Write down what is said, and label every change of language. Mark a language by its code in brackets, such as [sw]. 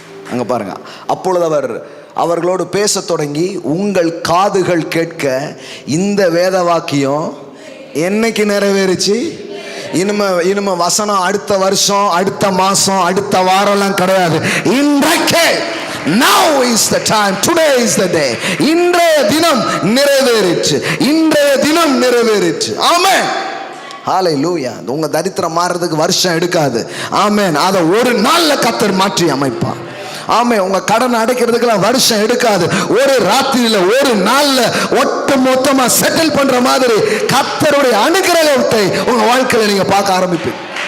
[ta] அங்க பாருங்க, அப்பொழுது அவர்களோடு பேச தொடங்கி, உங்கள் காதுகள் கேட்க இந்த வேத வாக்கியம் என்னைக்கு நிறைவேறிச்சு. இனிமே வசனம் அடுத்த வருஷம், அடுத்த மாசம், அடுத்த வாரம்லாம் கிடையாது. இன்றைக்கே, [en] now is the time, today is the day. [ta] இன்றைய தினம் நிறைவேறிச்சு, இன்றைய தினம் நிறைவேறிச்சு. ஆமென், ஹல்லேலூயா. உங்க தரித்திரம் மாறுறதுக்கு வருஷம் எடுக்காது. ஆமென். அதை ஒரு நாள்ல கர்த்தர் மாற்றி அமைப்பார். ஆமென். உங்க கடன் அடைக்கிறதுக்கெல்லாம் வருஷம் எடுக்காது. ஒரு ராத்திரியில, ஒரு நாள்ல ஒட்டு மொத்தமா செட்டில் பண்ற மாதிரி கர்த்தருடைய அனுகிரகத்தை உங்க வாழ்க்கையில நீங்க பார்க்க ஆரம்பிப்பீங்க.